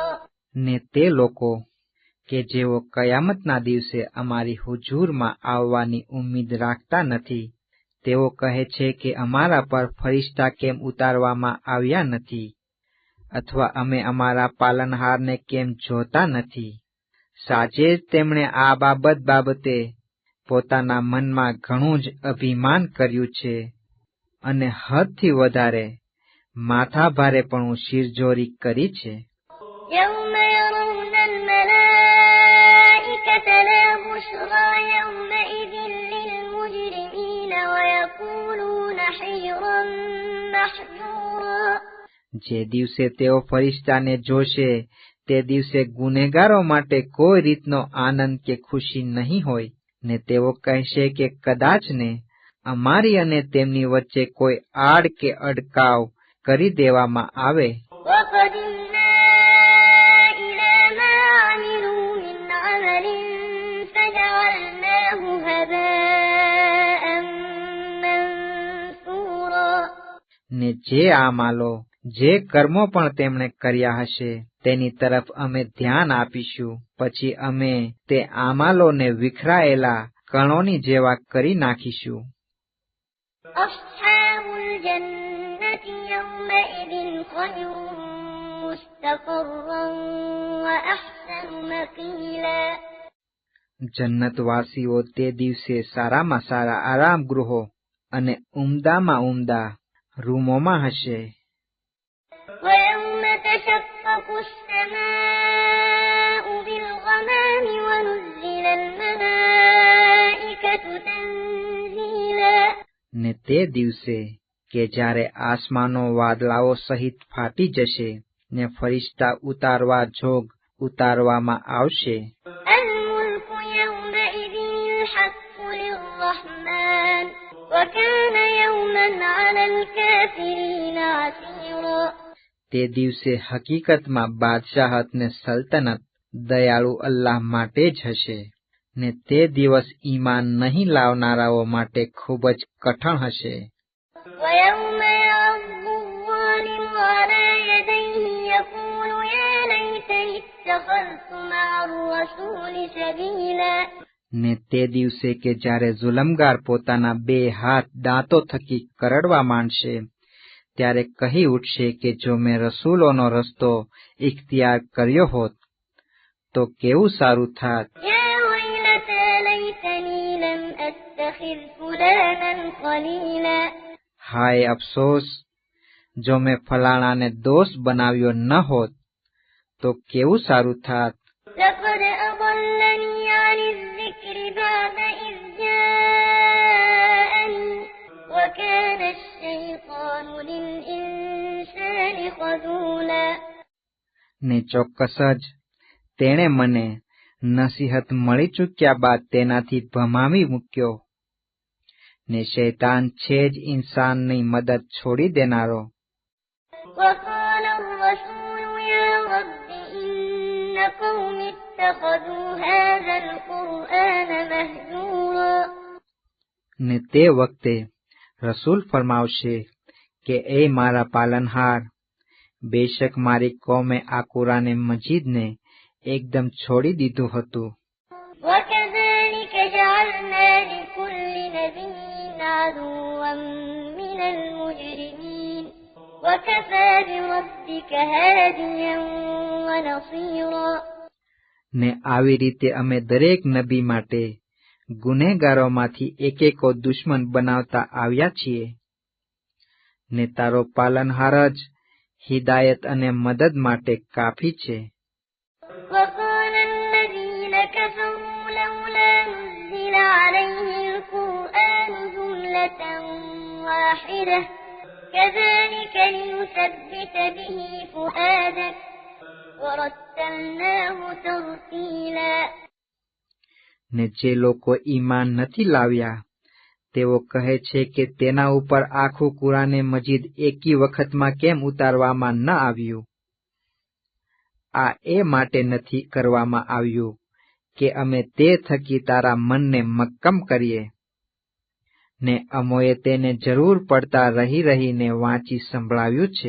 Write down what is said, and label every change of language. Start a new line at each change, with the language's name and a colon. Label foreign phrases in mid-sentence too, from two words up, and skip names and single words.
Gujarati: ને તે લોકો કે જેઓ કયામતના દિવસે અમારી હુજૂરમાં આવવાની ઉમ્મીદ રાખતા નથી, તેઓ કહે છે કે અમારા પર ફરિશ્તા કેમ ઉતારવામાં આવ્યા નથી, અથવા અમે અમારા પાલનહારને કેમ જોતા નથી. સાચે જ તેમણે આ બાબતે પોતાના મનમાં ઘણું જ અભિમાન કર્યું છે અને હદથી વધારે માથાભારેપણું શિરજોરી કરી છે.
Arabic: يوم يرون الملائكة لا بشرى يومئذ للمجرمين ويقولون حجرا محجورا.
Gujarati: જે દિવસે તેઓ ફરિશ્તાને જોશે તે દિવસે ગુનેગારો માટે કોઈ રીતનો આનંદ કે ખુશી નહીં હોય, ને તેઓ કહેશે કે કદાચ ને અમારી અને તેમની વચ્ચે કોઈ આડ કે અડકાવ કરી દેવામાં આવે.
Arabic: وقدمنا إلى ما عملوا من عمل فجعلناه هباء منثورا.
Gujarati: ને જે આમાલો, જે કર્મો પણ તેમણે કર્યા હશે તેની તરફ અમે ધ્યાન આપીશું, પછી અમે તે આમાલોને વિખરાયેલા કણોની જેવા કરી નાખીશું.
Arabic: أصحاب الجنة يومئذ خير مستقرا وأحسن مقيلا.
Gujarati: જન્નતવાસીઓ તે દિવસે સારામાં સારા આરામ ગૃહો અને ઉમદામાં ઉમદા રૂમોમાં હશે.
Arabic: ويوم تشقق السماء بالغمام ونزل الملائكة تنزيلا.
Gujarati: ને તે દિવસે કે જ્યારે આસમાનો વાદળાઓ સહિત ફાટી જશે ને ફરિશ્તા ઉતારવા જોગ ઉતારવામાં આવશે.
Arabic: الملك يومئذ الحق للرحمن وكان يوما على الكافرين عسيرا.
Gujarati: તે દિવસે હકીકતમાં બાદશાહત ને સલ્તનત દયાળુ અલ્લાહ માટે જ હશે, ને તે દિવસ ઈમાન નહીં લાવનારાઓ માટે ખૂબ જ કઠણ હશે.
Arabic: ويوم يعض الظالم على يديه يقول يا ليتني اتخذت مع الرسول سبيلا.
Gujarati: ને તે દિવસે કે જ્યારે જુલમગાર પોતાના બે હાથ દાંતો થકી કરડવા માંડશે, ત્યારે કહી ઉઠશે કે જો મેં રસૂલોનો રસ્તો ઇખ્તિયાર કર્યો હોત તો કેવું સારું થાત.
Arabic: يا ويلتى ليتني لم أتخذ فلانا خليلا.
Gujarati: હાય અફસોસ, જો મેં ફલાણાને દોસ્ત બનાવ્યો ન હોત તો કેવું સારું થાત.
Arabic: لقد أضلني عن الذكر بعد إذ جاءني وكان الشيطان للإنسان خذولا.
Gujarati: ને ચોક્કસ જ તેણે મને નસીહત મળી ચૂક્યા બાદ તેનાથી ભમાવી મૂક્યો, ને શૈતાન છે જ ઇન્સાનની મદદ છોડી દેનારો.
Arabic: وقال الرسول يا رب إن قوم اتخذوا هذا القرآن مهجورا.
Gujarati: ને તે વખતે રસૂલ ફરમાવશે કે એ મારા પાલનહાર, બેશક મારી કોમે આ કુરાને મજીદને એકદમ છોડી દીધું હતું.
Arabic: وكذلك جعلنا لكل نبي عدوا من المجرمين وكفى بربك هاديا ونصيرا.
Gujarati: ને આવી રીતે અમે દરેક નબી માટે ગુનેગારોમાંથી એકેકો દુશ્મન બનાવતા આવ્યા છીએ, ને તારો પાલનહાર જ હિદાયત અને મદદ માટે કાફી છે.
Arabic: وقال الذين كفروا لولا نزل عليه القرآن جملة واحدة كذلك لنثبت به فؤادك ورتلناه ترتيلا.
Gujarati: ને જે લોકો ઈમાન નથી લાવ્યા તેઓ કહે છે કે તેના ઉપર આખું કુરાને મજીદ એકી વખતમાં કેમ ઉતારવામાં ન આવ્યું. આ એ માટે નથી કરવામાં આવ્યું કે અમે તે થકી તારા મનને મક્કમ કરીએ, ને અમોએ તેને જરૂર પડતા રહી રહીને વાંચી સંભળાવ્યું છે.